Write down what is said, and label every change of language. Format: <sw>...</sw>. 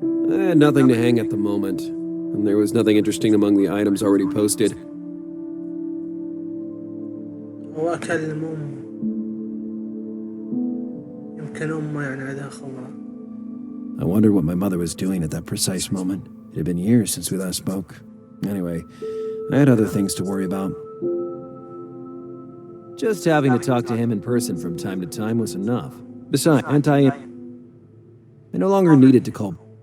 <en>I had nothing to hang at the moment, and there was nothing interesting among the items already posted.</en> <ar>وأكلم أمه يمكن أمه يعني عندها خبرة.</ar> <en>I wondered what my mother was doing at that precise moment. It had been years since we last spoke. Anyway, I had other things to worry about. Just having to talk to him in person from time to time was enough. Besides, I no longer needed to call...</en>